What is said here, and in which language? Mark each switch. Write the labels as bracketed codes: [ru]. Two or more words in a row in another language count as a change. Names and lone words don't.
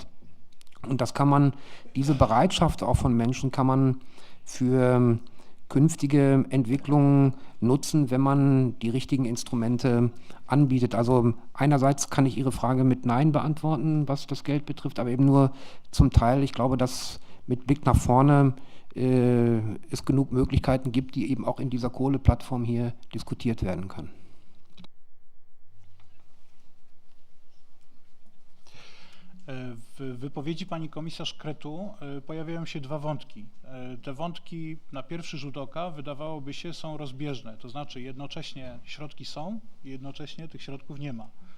[de] Und das kann man, diese Bereitschaft auch von Menschen kann man für künftige Entwicklungen nutzen, wenn man die richtigen Instrumente anbietet. Also einerseits kann ich Ihre Frage mit Nein beantworten, was das Geld betrifft, aber eben nur zum Teil. Ich glaube, dass mit Blick nach vorne es genug Möglichkeiten gibt, die eben auch in dieser Kohleplattform hier diskutiert werden können. [pl] W wypowiedzi pani komisarz Crețu pojawiają się dwa wątki. Te wątki na pierwszy rzut oka wydawałoby się są rozbieżne, to znaczy jednocześnie środki są i jednocześnie tych środków nie ma.